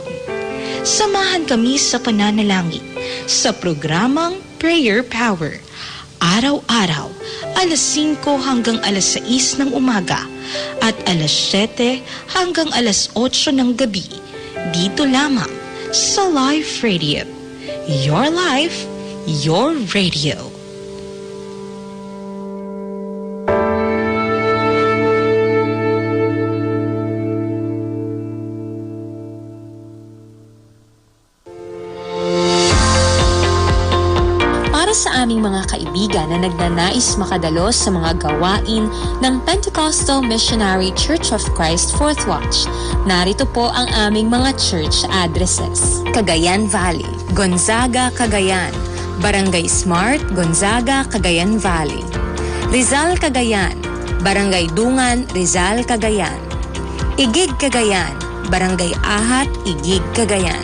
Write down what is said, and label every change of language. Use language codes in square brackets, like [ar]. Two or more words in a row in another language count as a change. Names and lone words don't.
[tl] Samahan kami sa pananalangin sa programang Prayer Power, araw-araw, alas 5 hanggang alas 6 ng umaga at alas 7 hanggang alas 8 ng gabi, dito lamang sa Life Radio. [en] Your life, your radio. [tl] Sa aming mga kaibigan na nagnanais makadalo sa mga gawain ng Pentecostal Missionary Church of Christ Fourth Watch, narito po ang aming mga [en] church addresses. [tl] Cagayan Valley, Gonzaga, Cagayan. Barangay Smart, Gonzaga, Cagayan Valley. Rizal, Cagayan. Barangay Dungan, Rizal, Cagayan. Igig, Cagayan. Barangay Ahat, Igig, Cagayan.